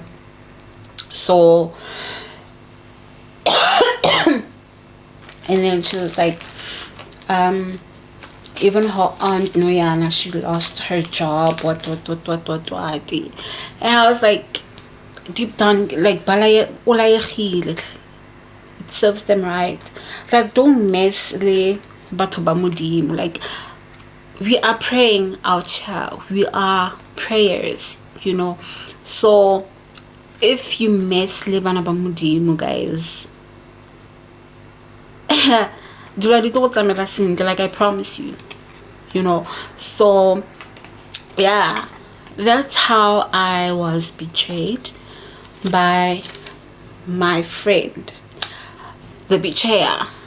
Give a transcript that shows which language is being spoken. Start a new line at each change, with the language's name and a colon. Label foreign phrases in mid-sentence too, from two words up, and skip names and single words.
English: So and then she was like, even her aunt Noyana, she lost her job, what. And I was like, deep down, like, it serves them right. Like, don't mess
Northern Sotho: le batho ba Modimo.
English: Like, we are praying out here, we are prayers, you know. So if you mess
Northern Sotho: le bana ba Modimo,
English: guys, like, I promise you, you know. So yeah, that's how I was betrayed by my friend, the betrayer.